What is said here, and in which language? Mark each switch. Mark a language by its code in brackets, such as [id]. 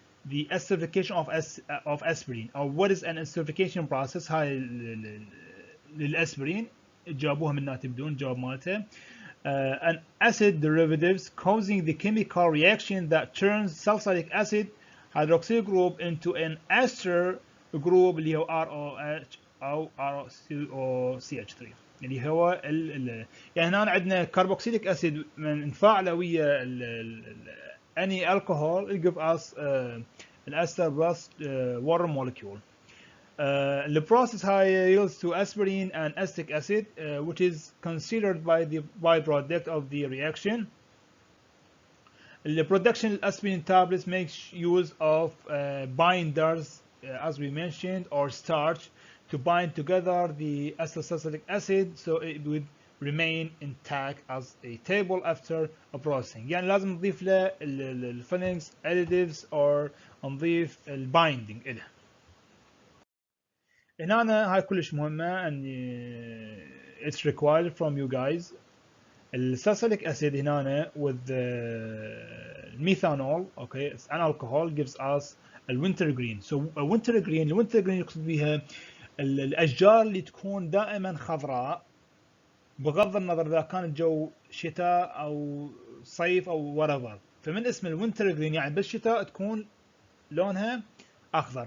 [en] the acidification of aspirin. or what is an acidification process. [ar] هاي للأسبرين جابوها من بدون جواب مالته. [en] An acid derivatives causing the chemical reaction that turns salicylic acid hydroxyl group into an ester group [ar] اللي هو ROH أو ROCH3 اللي هو يعني هنا عندنا كربوكسيليك أسيد من نفاعله ويا [en] any alcohol it give us an ester plus water molecule. The process high yields to aspirin and acetic acid, which is considered by the byproduct of the reaction. The production of aspirin tablets makes use of binders, as we mentioned, or starch to bind together the acetylsalicylic acid, so it would remain intact as a table after a processing. [ar] يعني لازم نضيف له الفيلينجز [en] additives or [ar] نضيف البايندينج له. هنا هاي كلش مهمة [en] and it's required from you guys. الساليسيليك acid [ar] هنا [en] with methanol, okay, it's an alcohol, gives us الوينتر green. [ar] so winter green الوينتر جرين يقصد بها الأشجار اللي تكون دائما خضراء بغض النظر إذا كان الجو شتاء أو صيف أو whatever. فمن اسم الوينتر جرين يعني بالشتاء تكون لونها اخضر.